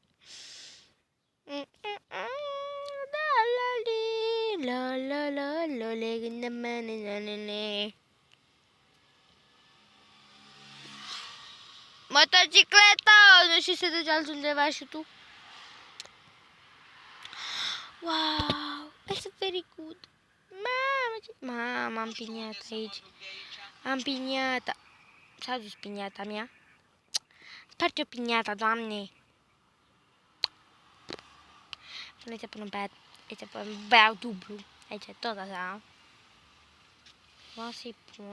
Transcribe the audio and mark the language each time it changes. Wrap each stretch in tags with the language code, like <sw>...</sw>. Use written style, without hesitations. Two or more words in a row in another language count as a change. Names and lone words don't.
<ro>Da, la, li, la, la, la, la, le, gândă, mane, la, la, la. Motocicleta! Nu știu să duci altundeva și tu.</ro> <en>Wow! That's very good.</en> <ro>Mama, am piniata aici. Am piniata. S-a dus piniata mea. Sparge-o piniata, Doamne. Aici pun un băiat. Aici pun un băiat dublu. Aici tot așa. Vreau să-i pun.</ro>